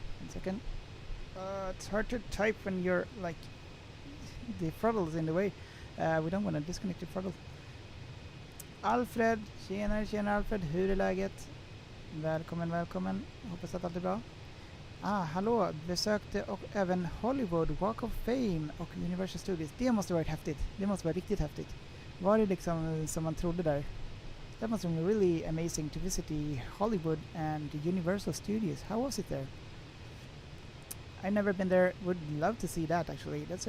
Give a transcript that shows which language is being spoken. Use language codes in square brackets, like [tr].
[en] Second. It's hard to type when you're like the throttle is in the way. We don't want to disconnect the throttle. [sv] Alfred, tjena Alfred, hur är läget? Välkommen. Hoppas att allt är bra. Hallå, besökte och även Hollywood, Walk of Fame och Universal Studios. Det måste varit häftigt. Det måste vara riktigt häftigt. Var det liksom som man trodde där? [en] That must have been really amazing to visit the Hollywood and the Universal Studios. How was it there? I've never been there. Would love to see that actually.